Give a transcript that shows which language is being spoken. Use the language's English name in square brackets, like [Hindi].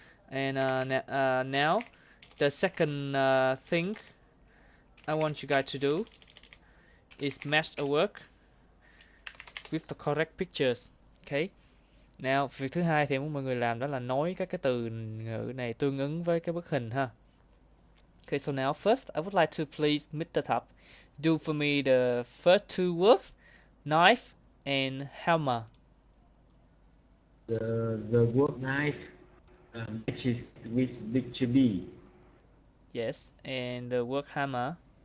[English] And now the second thing I want you guys to do is match a word with the correct pictures. Okay. [Vietnamese] Now, việc thứ hai thì muốn mọi người làm đó là nói các cái từ ngữ này tương ứng với cái bức hình ha. [English] Okay, so now first I would like to please Mr. Thap do for me the first two words, knife and hammer. The word knife matches with picture B. Yes, and the word hammer.